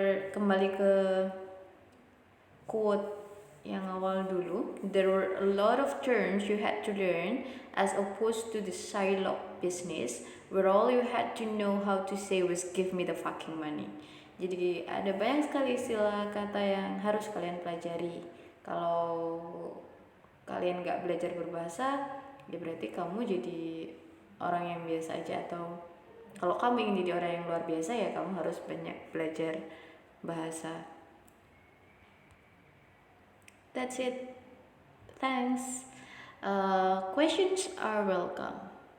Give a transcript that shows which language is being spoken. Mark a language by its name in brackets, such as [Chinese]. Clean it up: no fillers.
[Indonesian] Kembali ke quote yang awal dulu, [English] there were a lot of terms you had to learn as opposed to the Shylock business where all you had to know how to say was give me the fucking money. [Indonesian] Jadi ada banyak sekali istilah kata yang harus kalian pelajari. Kalau kalian gak belajar berbahasa, ya berarti kamu jadi orang yang biasa aja. Atau kalau kamu ingin jadi orang yang luar biasa, ya kamu harus banyak belajar bahasa. [English] That's it. Thanks. Questions are welcome.